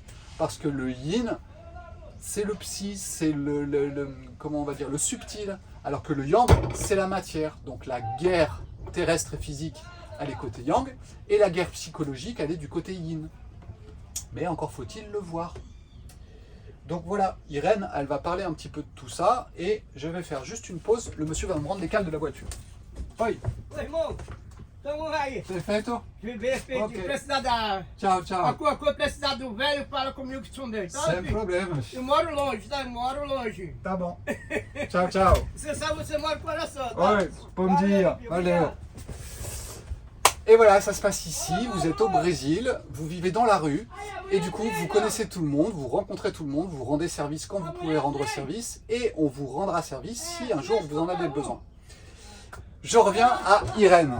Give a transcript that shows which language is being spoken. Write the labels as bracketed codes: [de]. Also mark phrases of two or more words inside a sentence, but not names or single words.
[fr] Parce que le yin, c'est le psy, c'est comment on va dire, le subtil, alors que le yang, c'est la matière. Donc la guerre terrestre et physique, elle est côté yang, et la guerre psychologique, elle est du côté yin. Mais encore faut-il le voir. Donc voilà, Irène, elle va parler un petit peu de tout ça, et je vais faire juste une pause. Le monsieur va me rendre les cales de la voiture. [pt] Oi. Ô, irmão, tamo aí. Perfeito? Vim ver se Ok. precisar da... Tchau, tchau. Quando precisar do velho, fala comigo que são dele, tá, Sem filho? problemas. Eu moro longe, tá? Eu moro longe. Tá bom. Tchau, tchau. Você sabe, você mora no coração, tá? Oi, bom dia. filho, Valeu. obrigado. [fr] Et voilà, ça se passe ici, vous êtes au Brésil, vous vivez dans la rue, et du coup, vous connaissez tout le monde, vous rencontrez tout le monde, vous rendez service quand vous pouvez rendre service, et on vous rendra service si un jour vous en avez besoin. Je reviens à Irène.